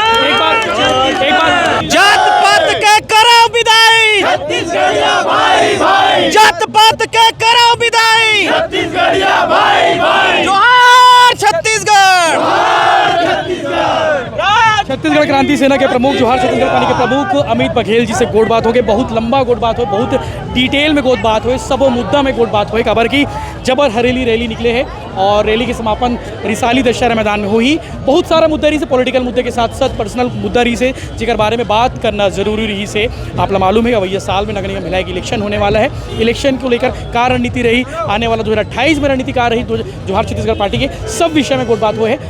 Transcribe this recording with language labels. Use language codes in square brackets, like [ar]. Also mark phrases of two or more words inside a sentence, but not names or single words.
[hi] जात पात के करो विदाई, जात पात के करो विदाई, जोहार छत्तीसगढ़। छत्तीसगढ़ क्रांति सेना के प्रमुख जोहार छत्तीसगढ़ पार्टी के प्रमुख अमित बघेल जी से गोट बात हो गई, बहुत लंबा गोट बात हो, बहुत डिटेल में गोट बात हो, सब मुद्दा में गोट बात हो। खबर की जबर हरेली रैली निकले है और रैली के समापन रिसाली दशहरा मैदान में हुई। बहुत सारा मुद्दा रही से, पॉलिटिकल मुद्दे के साथ साथ पर्सनल मुद्दा रही से, जिकर बारे में बात करना जरूरी रही से। आप मालूम है भैया साल में नगर निगम भिलाई की इलेक्शन होने वाला है। इलेक्शन को लेकर क्या रणनीति रही, आने वाला 2028 में रणनीति क्या रही जोहार छत्तीसगढ़ पार्टी के, सब विषय में गोट बात हुए है।